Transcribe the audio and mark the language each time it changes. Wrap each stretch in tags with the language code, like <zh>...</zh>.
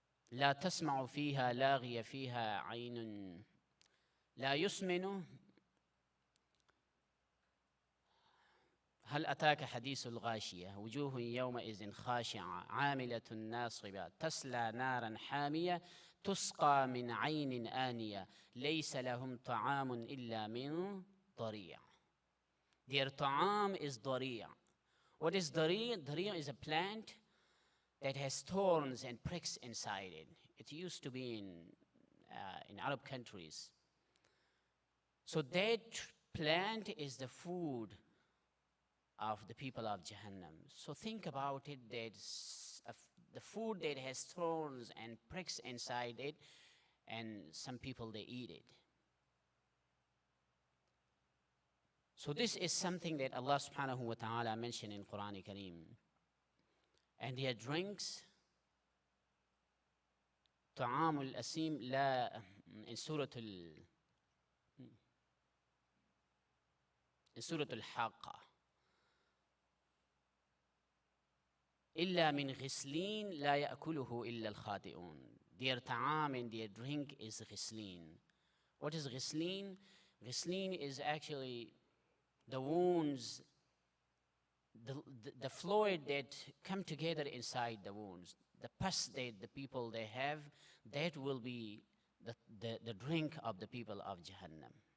<ar>لا تسمع فيها لاغية فيها عين لا يسمن هل أتاك حديث الغاشية وجوه يومئذ خاشعة عاملة ناصبة تصلى نارا حامية تسقى من عين آنية ليس لهم طعام إلا من ضريع.</ar> <en>Their ta'am is ضريع. What is ضريع? ضريع is a plant that has thorns and pricks inside it. It used to be in Arab countries. So that plant is the food of the people of Jahannam. So think about it, that the food that has thorns and pricks inside it, and some people, they eat it. So this is something that Allah subhanahu wa ta'ala mentioned in Qur'an Kareem. And their drinks,</en> <ar>طعام الأسيم لا</ar> <en>in Surah Al-Haqqa.</en> <ar>إلا من غسلين لا يأكله إلا الخاطئون.</ar> <en>Their ta'am and their drink is ghislin. What is ghislin? Ghislin is actually the wounds, the fluid that come together inside the wounds, the pus that the people they have, that will be the drink of the people of Jahannam.</en>